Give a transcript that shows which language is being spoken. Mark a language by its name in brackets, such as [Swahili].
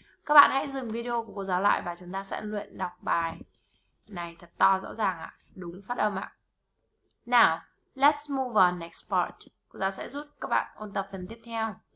[Vietnamese] Các bạn hãy dừng video của cô giáo lại và chúng ta sẽ luyện đọc bài này thật to rõ ràng ạ. Đúng phát âm ạ. [English] Now, let's move on next part. [Vietnamese] Cô giáo sẽ giúp các bạn ôn tập phần tiếp theo.